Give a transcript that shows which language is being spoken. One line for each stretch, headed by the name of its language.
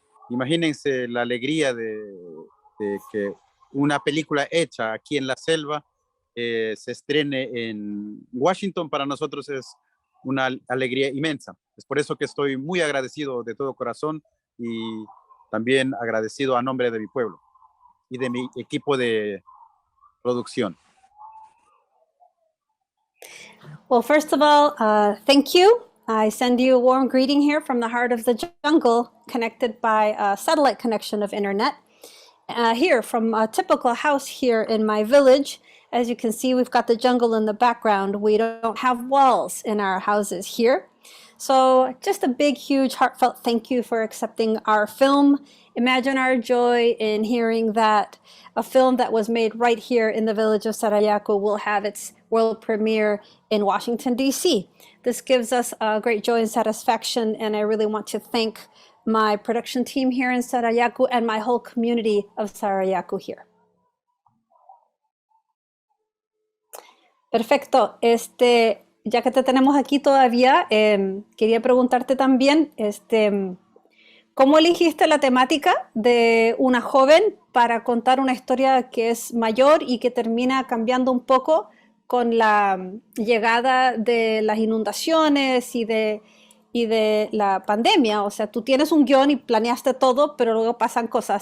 Spanish: Imagínense la alegría de que una película hecha aquí en la selva se estrene en Washington. Para nosotros es una alegría inmensa. Es por eso que estoy muy agradecido de todo corazón y también agradecido a nombre de mi pueblo y de mi equipo de producción.
English: Well, first of all, thank you. I send you a warm greeting here from the heart of the jungle, connected by a satellite connection of internet. Here from a typical house here in my village. As you can see, we've got the jungle in the background. We don't have walls in our houses here. So just a big, huge, heartfelt thank you for accepting our film. Imagine our joy in hearing that a film that was made right here in the village of Sarayaku will have its world premiere in Washington, D.C. This gives us great joy and satisfaction, and I really want to thank my production team here in Sarayaku and my whole community of Sarayaku here.
Spanish: Perfecto. Ya que te tenemos aquí todavía, quería preguntarte también, ¿cómo elegiste la temática de una joven para contar una historia que es mayor y que termina cambiando un poco con la llegada de las inundaciones y de la pandemia? O sea, tú tienes un guión y planeaste todo, pero luego pasan cosas.